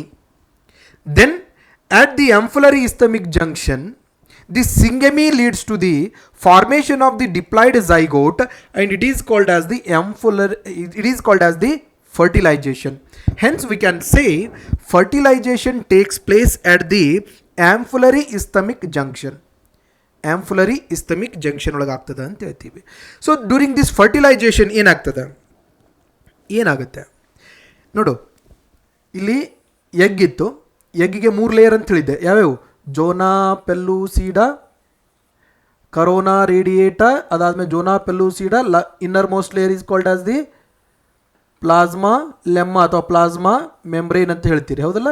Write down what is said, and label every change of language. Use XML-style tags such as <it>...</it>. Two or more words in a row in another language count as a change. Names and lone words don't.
<en>Then at the ampullary isthmic junction, this syngamy leads to the formation of the diploid zygote and it is called as the fertilization. Hence we can say fertilization takes place at the ampullary isthmic junction. Ampullary isthmic junction</en> <kn>ಒಳಗೆ ಆಗ್ತದೆ ಅಂತ ಹೇಳ್ತೀವಿ.</kn> <en>so during this fertilization</en> <kn>ಏನಾಗುತ್ತೆ ನೋಡು, ಇಲ್ಲಿ ಎಗ್ ಇತ್ತು, ಎಗ್ಗಿಗೆ 3 ಲೇಯರ್ ಅಂತ ಹೇಳಿದ್ದೆ. ಯಾವ್ಯಾವು?</kn> <en>zona pellucida, corona radiata, ಅದಾದಮೇಲೆ zona pellucida, inner most layer is called as the plasma lemma ಅಥವಾ plasma membrane</en> <kn>ಅಂತ ಹೇಳ್ತೀರಿ, ಹೌದಲ್ಲ?</kn>